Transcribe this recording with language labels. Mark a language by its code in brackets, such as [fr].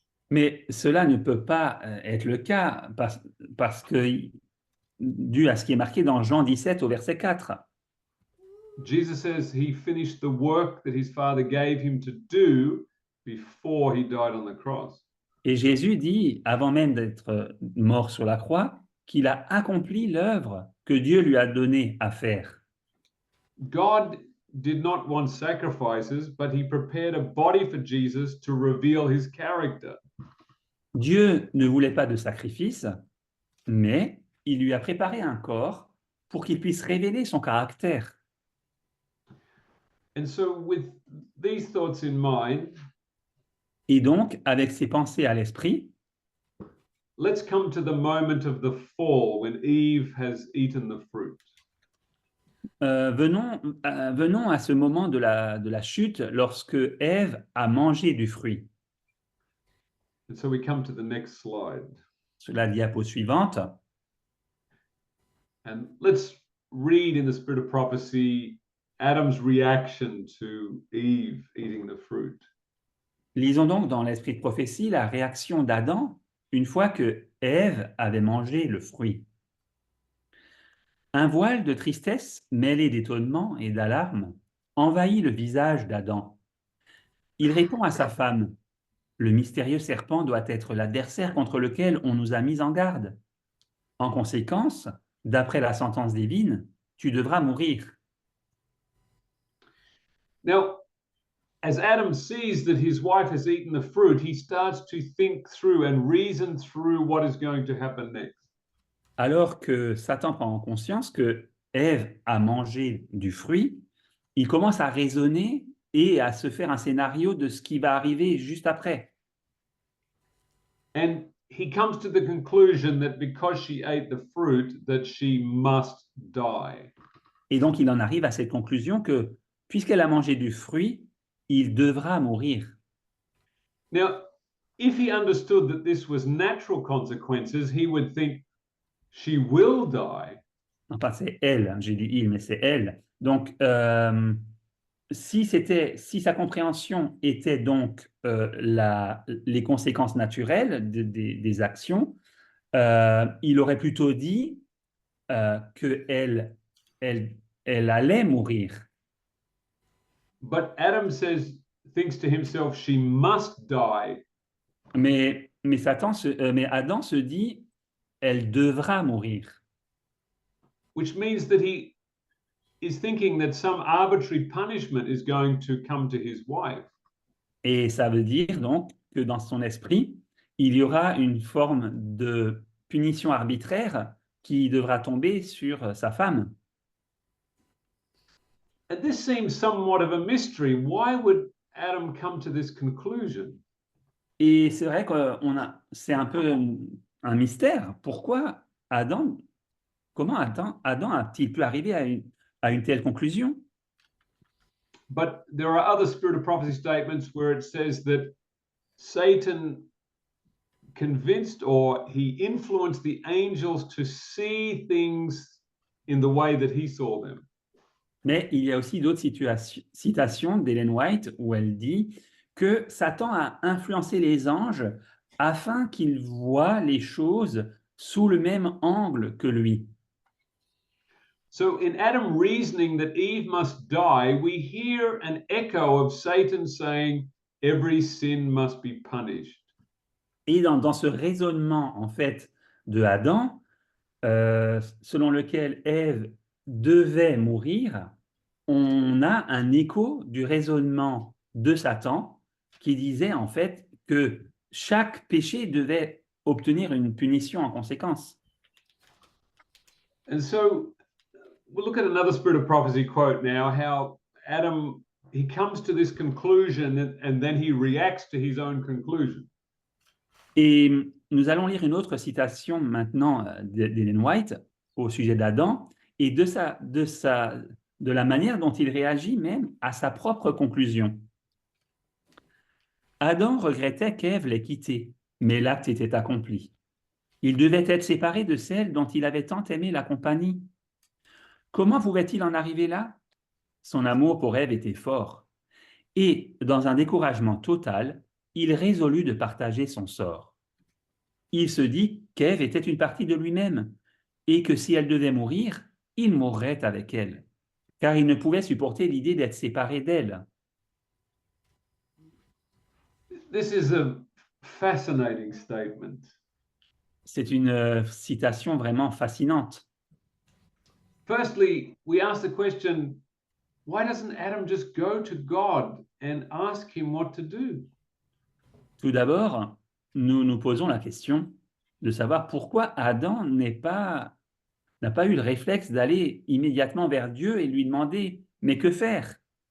[fr] Mais cela ne peut pas être le cas parce que, dû à ce qui est marqué dans Jean 17 au verset 4. [en] Jesus says he finished the work that his Father gave him to do before he died on the cross. [fr] Et Jésus dit, avant même d'être mort sur la croix, qu'il a accompli l'œuvre que Dieu lui a donnée à faire. [en] God did not want sacrifices, but he prepared a body for Jesus to reveal his character. [fr] Dieu ne voulait pas de sacrifice, mais il lui a préparé un corps pour qu'il puisse révéler son caractère. [en] And so, with these thoughts in mind, [fr] Et donc, avec ces pensées à l'esprit, [en] let's come to the moment of the fall when Eve has eaten the fruit. [fr] venons à ce moment de la chute lorsque Ève a mangé du fruit. [en] And so we come to the next slide. [fr] Sur la diapo suivante, [en] And let's read in the spirit of prophecy Adam's reaction to Eve eating the fruit. [fr] lisons donc dans l'esprit de prophétie la réaction d'Adam une fois que Ève avait mangé le fruit. Un voile de tristesse mêlé d'étonnement et d'alarme envahit le visage d'Adam. Il répond à sa femme, « Le mystérieux serpent doit être l'adversaire contre lequel on nous a mis en garde. En conséquence, d'après la sentence divine, tu devras mourir. » [en] Now, as Adam sees that his wife has eaten the fruit, he starts to think through and reason through what is going to happen next. [fr] Alors que Satan prend conscience que Ève a mangé du fruit, il commence à raisonner et à se faire un scénario de ce qui va arriver juste après. [en] And he comes to the conclusion that because she ate the fruit, that she must die. [fr] Et donc il en arrive à cette conclusion que puisqu'elle a mangé du fruit, il devra mourir. [en] Now, if he understood that this was natural consequences, he would think she will die. [fr] Non pas c'est elle, hein, j'ai dit il, mais c'est elle. Donc si sa compréhension était donc les conséquences naturelles des actions, il aurait plutôt dit qu'elle elle allait mourir. [en] But Adam thinks to himself, she must die. [fr] Mais Adam se dit, elle devra mourir. [en] Which means that he is thinking that some arbitrary punishment is going to come to his wife. [fr] Et ça veut dire donc que dans son esprit, il y aura une forme de punition arbitraire qui devra tomber sur sa femme. [en] And this seems somewhat of a mystery. Why would Adam come to this conclusion? [fr] Et c'est vrai que c'est un peu un mystère. Pourquoi comment Adam a-t-il pu arriver à une telle conclusion? [en] But there are other spirit of prophecy statements where it says that Satan convinced or he influenced the angels to see things in the way that he saw them. [fr] Mais il y a aussi d'autres citations d'Ellen White où elle dit que Satan a influencé les anges afin qu'ils voient les choses sous le même angle que lui. [en] So in Adam reasoning that Eve must die, we hear an echo of Satan saying, every sin must be punished. [fr] Et dans ce raisonnement, en fait, de Adam, selon lequel Ève devait mourir, on a un écho du raisonnement de Satan qui disait en fait que chaque péché devait obtenir une punition en conséquence. [en] And so we'll look at another Spirit of Prophecy quote now, how Adam, he comes to this conclusion and then he reacts to his own conclusion. [fr] Et nous allons lire une autre citation maintenant d'Ellen White au sujet d'Adam et de la manière dont il réagit même à sa propre conclusion. Adam regrettait qu'Ève l'ait quitté, mais l'acte était accompli. Il devait être séparé de celle dont il avait tant aimé la compagnie. Comment pouvait-il en arriver là? Son amour pour Ève était fort. Et, dans un découragement total, il résolut de partager son sort. Il se dit qu'Ève était une partie de lui-même et que si elle devait mourir, il mourrait avec elle, car il ne pouvait supporter l'idée d'être séparé d'elle. [en] This is a fascinating statement. [fr] C'est une citation vraiment fascinante. [en] Firstly, we ask the question, why doesn't Adam just go to God and ask him what to do? [fr] Tout d'abord, nous nous posons la question de savoir pourquoi Adam n'a pas eu le réflexe d'aller immédiatement vers Dieu et lui demander « mais que faire ?»